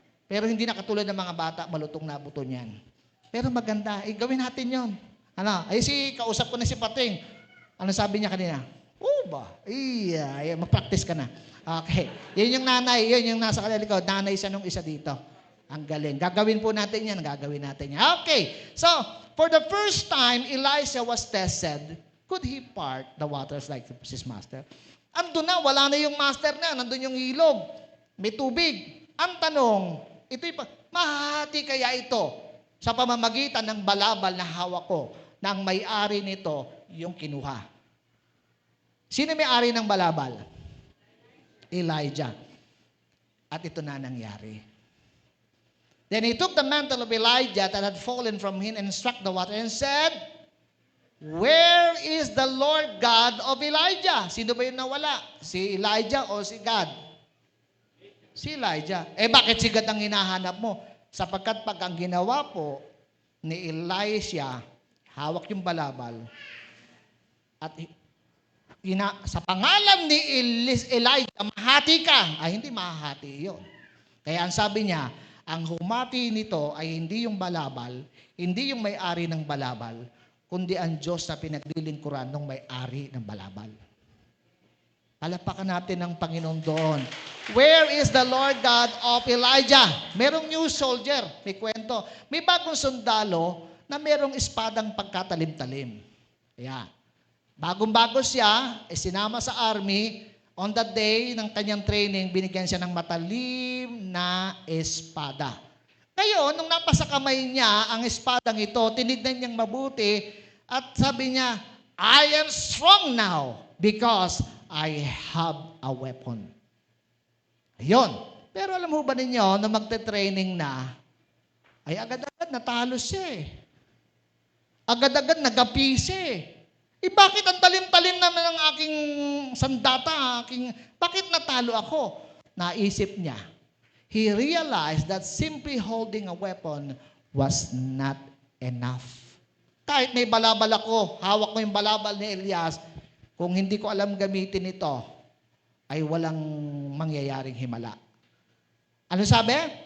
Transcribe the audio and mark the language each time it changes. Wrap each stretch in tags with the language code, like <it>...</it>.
<tl>Pero hindi na katulad ng mga bata, malutong na buto niyan. Pero maganda, gawin natin yon. Ano? Kausap ko na si Pating. Ano sabi niya kanina? Ba? Mag-practice ka na. Okay. Yun yung nanay, yun yung nasa kalilikod. Nanay siya nung isa dito. Ang galing. Gagawin po natin yan. Gagawin natin yan. Okay.</tl> <en>So, for the first time, Elisha was tested. Could he part the waters like his master?</en> <tl>Andun na, wala na yung master na. Nandun yung ilog. May tubig. Ang tanong, mahati kaya ito sa pamamagitan ng balabal na hawak ko na ang may-ari nito yung kinuha. Sino may-ari ng balabal? Elijah. At ito na nangyari.</tl> <en>Then he took the mantle of Elijah that had fallen from him and struck the water and said, where is the Lord God of Elijah?</en> <tl>Sino ba yung nawala? Si Elijah o si God? Si Elijah. Bakit si God ang hinahanap mo? Sapagkat pag ang ginawa po ni Elisha, hawak yung balabal, at sa pangalan ni Elijah, mahati ka. Ay, hindi mahati yun. Kaya ang sabi niya, ang humati nito ay hindi yung balabal, hindi yung may-ari ng balabal, kundi ang Diyos na pinaglilingkuran ng may-ari ng balabal. Palapakan natin ng Panginoon doon.</tl> <en>Where is the Lord God of Elijah?</en> <tl>Merong</tl> <en>new soldier,</en> <tl>may kwento. May bagong sundalo na merong espadang pagkatalim-talim. Kaya, bagong-bago siya, sinama sa army.</tl> <en>On that day</en> <tl>ng kanyang training, binigyan siya ng matalim na espada. Ngayon, nung napasa kamay niya ang espadang ito, tinignan niyang mabuti at sabi niya,</tl> <en>I am strong now because I have a weapon.</en> <tl>Ayun. Pero alam mo ba ninyo, na magte-training na, ay agad-agad natalo siya eh. Agad-agad nagapi siya eh. Bakit ang talim-talim naman ng aking sandata? Bakit natalo ako? Naisip niya.</tl> <en>He realized that simply holding a weapon was not enough.</en> <tl>Kahit may balabal ako, hawak ko yung balabal ni Elias, kung hindi ko alam gamitin ito, ay walang mangyayaring himala. Ano sabi?</tl>